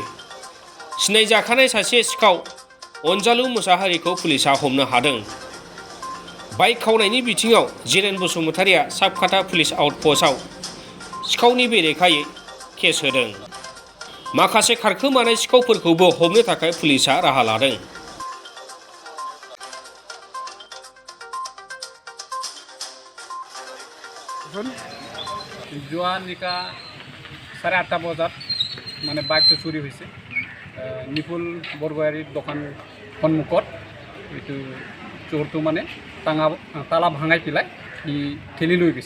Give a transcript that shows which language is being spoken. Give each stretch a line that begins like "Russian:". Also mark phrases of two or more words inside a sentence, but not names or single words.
Bodo: सिनायजाखानाय सासे सिखाव अनजालु मुसाहारिखौ पुलिसआ हमनो हादों। बाइक खावनायनि बिथिङाव जिरेन बसुमतारीया साबखाथा पुलिस आउटपस्टआव सिखावनि बेरेखायै केस होदों। माखासे खारखोमानाय सिखावफोरखौबो हमनो थाखाय पुलिसआ राहा लादों।
Assamese: যোৱা নিশা 8:30 বজাত মানে বাইকটো চুৰি হৈছে। নিপুল বৰগোহাঁইৰ দোকান সন্মুখত এইটো চোৰটো মানে তালা ভাঙাই পেলাই সি ঠেলি লৈ গৈছে।